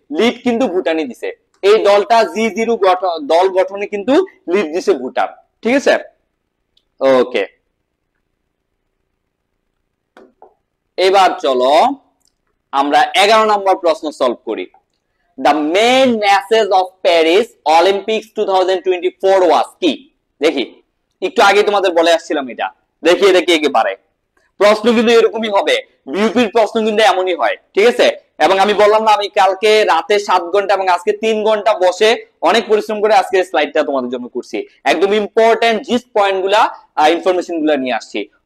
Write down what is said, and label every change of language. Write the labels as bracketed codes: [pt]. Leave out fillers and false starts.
[bn] Lead কিন্তু ভুটানই দিছে। এই দলটা G0 দল গঠনে কিন্তু লিড দিছে ভুটান, ঠিক আছে। ওকে, এবার চলো আমরা 11 নম্বর প্রশ্ন সলভ করি। [en] The main message of Paris Olympics 2024 was [bn] কি? দেখি, একটু আগে তোমাদের বলে আসছিলাম এটা, দেখি এটা কে কে পারে। প্রশ্ন কিন্তু এরকমই হবে, বিউপির প্রশ্ন কিন্তু এমনই হয়, ঠিক আছে। এবং আমি বললাম না, আমি কালকে রাতে 7 ঘন্টা এবং আজকে 3 ঘন্টা বসে অনেক পরিশ্রম করে আজকে স্লাইডটা তোমাদের জন্য করছি। একদম ইম্পর্টেন্ট জিস্ট পয়েন্ট গুলা, ইনফরমেশন গুলা নিয়ে আসছি।